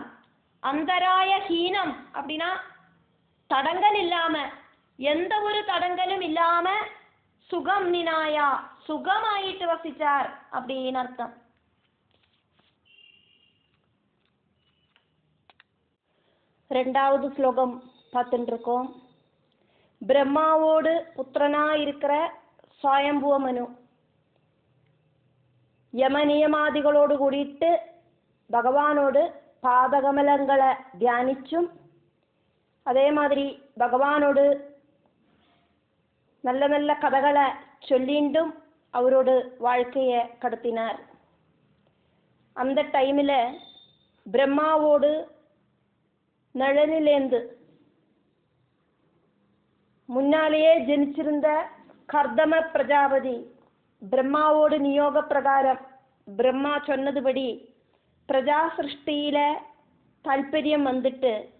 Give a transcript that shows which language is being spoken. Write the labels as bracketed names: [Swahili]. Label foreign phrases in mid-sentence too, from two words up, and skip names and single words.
[Tamil] அந்தராய ஹீனம் அப்படின்னா தடங்கல் இல்லாம, எந்த ஒரு தடங்கலும் இல்லாம சுகம் நினாயா சுகமாயிட்டு வசிச்சார் அப்படின்னு அர்த்தம். ரெண்டாவது ஸ்லோகம் பார்த்துட்டு இருக்கோம். பிரம்மாவோடு புத்திரனா இருக்கிற ஸ்வயம்புவ மனு [Malayalam] യമനിയമാദികളോട് കൂടിയിട്ട് ഭഗവാനോട് പാദകമലങ്ങളെ ധ്യാനിച്ചും അതേമാതിരി ഭഗവാനോട് [Tamil] நல்ல நல்ல கதைகளை சொல்லிண்டும் அவரோடு வாழ்க்கையை கடத்தினார். அந்த டைமில் பிரம்மாவோடு நிழலிலேந்து முன்னாலேயே ஜனிச்சிருந்த கர்தம பிரஜாபதி பிரம்மாவோடு நியோக பிரகாரம் பிரம்மா சொன்னதுபடி பிரஜா சிருஷ்டியில தால்பரியம் வந்துட்டு